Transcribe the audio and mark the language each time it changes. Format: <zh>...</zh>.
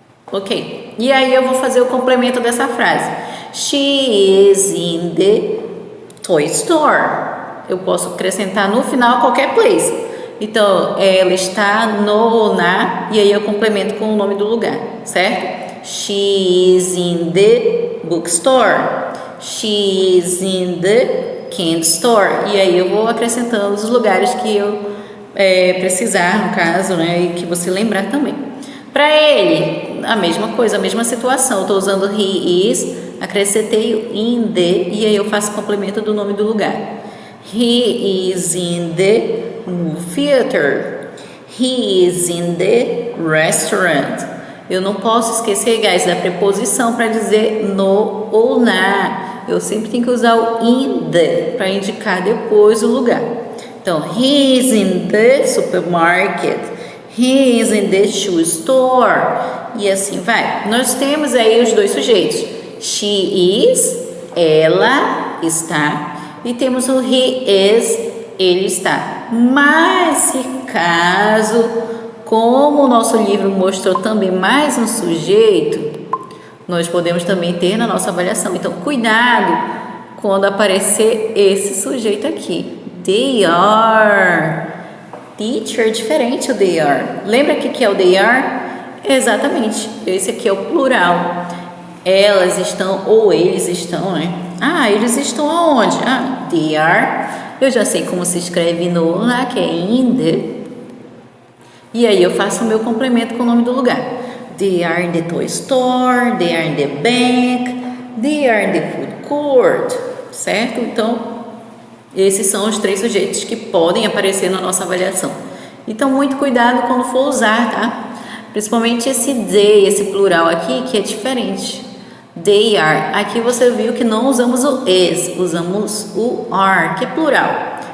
<pt>Ok, e aí eu vou fazer o complemento dessa frase.</pt> <en>She is in the toy store.</en> <pt>Eu posso acrescentar no final qualquer place. Então, ela está no ou na, e aí eu complemento com o nome do lugar, certo?</pt> <en>She is in the bookstore. She is in the candy store.</en> <pt>E aí eu vou acrescentando os lugares que eu precisar, no caso, né? E que você lembrar também. Para ele, a mesma coisa, a mesma situação. Eu estou usando he is, acrescentei o in the, e aí eu faço complemento do nome do lugar.</pt> <en>He is in the movie theater. He is in the restaurant.</en> <pt>Eu não posso esquecer, guys, da preposição para dizer no ou na. Eu sempre tenho que usar o in the para indicar depois o lugar.</pt> <en>Então, he is in the supermarket. He is in the shoe store.</en> <pt>E assim vai. Nós temos aí os dois sujeitos. She is, ela está. E temos o he is, ele está. Mas se caso, como o nosso livro mostrou também mais um sujeito, nós podemos também ter na nossa avaliação. Então, cuidado quando aparecer esse sujeito aqui.</pt> <en>They are. Teacher, diferente o they are.</en> <pt>Lembra que é o they are? Exatamente. Esse aqui é o plural. Elas estão ou eles estão, né? Ah, eles estão aonde? Ah, they are. Eu já sei como se escreve no lá, que é in the. E aí eu faço o meu complemento com o nome do lugar.</pt> <en>They are in the toy store. They are in the bank. They are in the food court.</en> <pt>Certo? Então, esses são os três sujeitos que podem aparecer na nossa avaliação. Então, muito cuidado quando for usar, tá? Principalmente esse they, esse plural aqui, que é diferente. They are. Aqui você viu que não usamos o is, usamos o are, que é plural.</pt>